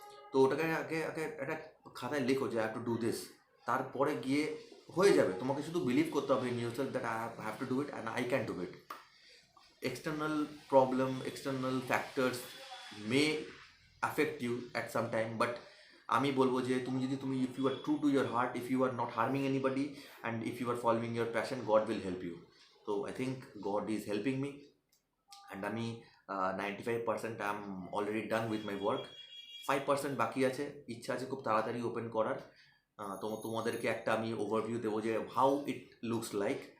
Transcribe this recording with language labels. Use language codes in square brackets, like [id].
[bn] তো ওটাকে আগে আগে একটা খাতায় লেখো যে [en] I have to do this. [bn] তারপরে গিয়ে হয়ে যাবে। তোমাকে শুধু বিলিভ করতে হবে [en] In yourself that I have to do it and I can do it. External problem, external factors may affect you at some time, but [bn] আমি বলবো যে তুমি [en] if you are true to your heart, if you are not harming anybody, and if you are following your passion, God will help you. So I think God is helping me, and আমি 95% I am already done with my work. [bn] 5% বাকি আছে, ইচ্ছা আছে খুব তাড়াতাড়ি open করার। তোমাদেরকে একটা আমি ওভারভিউ দেবো যে [en] How it looks like.